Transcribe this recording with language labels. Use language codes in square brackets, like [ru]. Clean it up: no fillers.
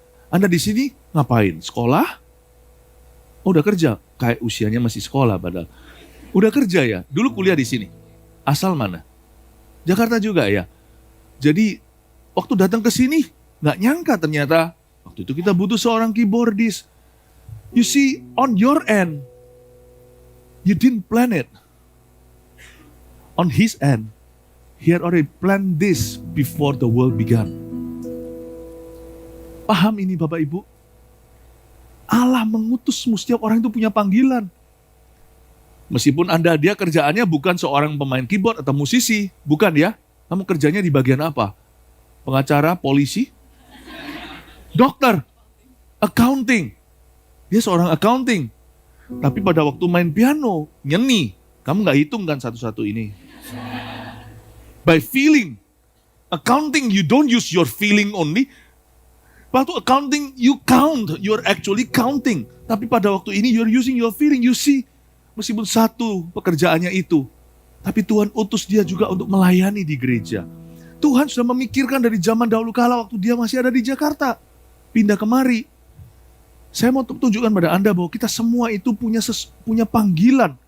[id] Anda di sini ngapain? Sekolah? Oh, udah kerja. Kayak usianya masih sekolah padahal. Udah kerja ya? Dulu kuliah di sini. Asal mana? Jakarta juga ya. Jadi waktu datang ke sini nggak nyangka ternyata waktu itu kita butuh seorang keyboardist. [en] You see, on your end, you didn't plan it. On his end, he had already planned this before the world began. [id] Paham ini Bapak Ibu? Allah mengutusmu, setiap orang itu punya panggilan. Meskipun dia kerjaannya bukan seorang pemain keyboard atau musisi, bukan ya. Kamu kerjanya di bagian apa? Pengacara, polisi, dokter, accounting. Dia seorang accounting. Tapi pada waktu main piano, nyeni. Kamu gak hitung kan satu-satu ini. [en] By feeling. Accounting, you don't use your feeling only. Waktu accounting, you count. You're actually counting. [id] Tapi pada waktu ini, [en] you're using your feeling. You see, [id] meskipun satu pekerjaannya itu, tapi Tuhan utus dia juga untuk melayani di gereja. Tuhan sudah memikirkan dari zaman dahulu kala waktu dia masih ada di Jakarta. Pindah kemari. Saya mau tunjukkan pada Anda bahwa kita semua itu punya panggilan.